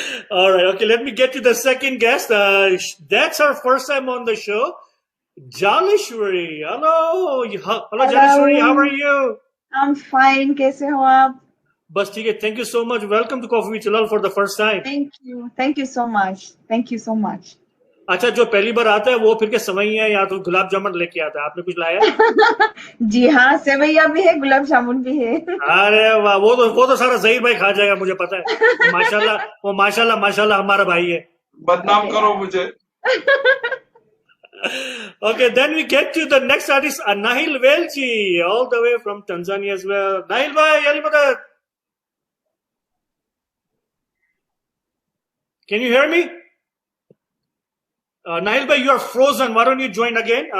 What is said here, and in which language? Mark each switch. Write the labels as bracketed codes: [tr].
[en] All right, okay, let me get to the second guest. That's our first time on the show. Jalishwari. Hello. Hello, Jalishwari. How are [hi] hello. [en] you? I'm fine, [hi] कैसे हो आप? बस ठीक है, [en] thank you so much. Welcome to Coffee with Jalal for the first time. Thank you so much, thank you so much. [hi] अच्छा, जो पहली बार आता है वो फिर के सवैया या तो गुलाब जामुन लेके आता है, आपने कुछ लाया है? जी हाँ, सेवैया भी है, गुलाब जामुन भी है। अरे वाह, वो तो सारा जहीर भाई खा जाएगा, मुझे पता है। वो माशाल्लाह माशाल्लाह हमारा भाई है। बदनाम करो मुझे। [en] Okay, then we get to the next artist, Nahil Velji, all the way from Tanzania as well. Nahil bhai, Ali Madad. Can you hear me? Nahil bhai, you are frozen. Why don't you join again?